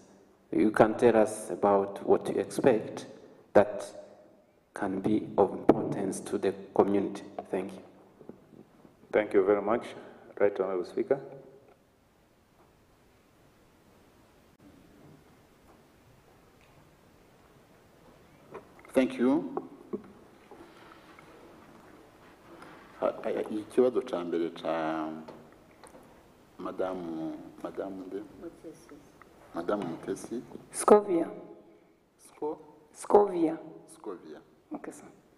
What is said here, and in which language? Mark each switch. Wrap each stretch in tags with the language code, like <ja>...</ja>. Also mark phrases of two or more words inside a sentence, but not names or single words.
<en>You can tell us about what you expect that can be of importance to the community. Thank you. Thank you very much. Right Honorable Speaker. Thank you.</en> <rn>Ikibazo ca mbere ca Madame Mutesi.</rn> <en>Scovia. Scovia. Okay, sir.</en>